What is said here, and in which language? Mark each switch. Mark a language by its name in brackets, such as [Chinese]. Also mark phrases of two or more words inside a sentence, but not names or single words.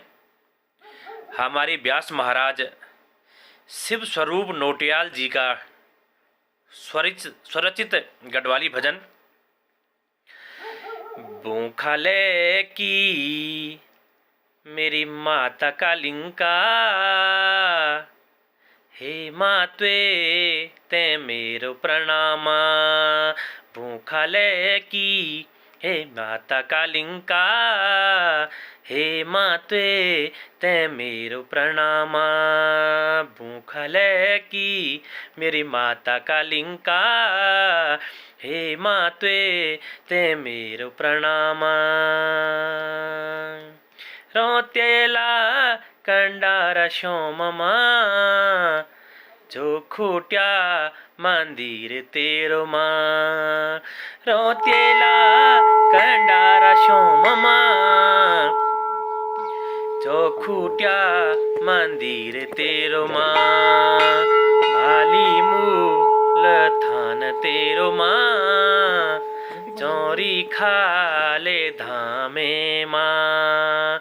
[Hindi] हमारे व्यास महाराज शिव स्वरूप नोटियाल जी का स्वरचित गढ़वाली भजन। [Garhwali] बूंखाले की मेरी माता कालिंका, हे माते ते मेरो प्रणामा। बूंखाले की हे माता कालिंका, हे माते ते मेरो प्रणामा। बूंखाले की मेरी माता कालिंका, हे माते ते मेरो प्रणामा। रोतेला कंडारा सोममा, जो खूट्या मंदिर तेरो माँ। रोतेला कंडारा सोममा, जो खूट्या मंदिर तेरो माँ। भाली मूल थान तेरो माँ, चोरी खाले धामे माँ।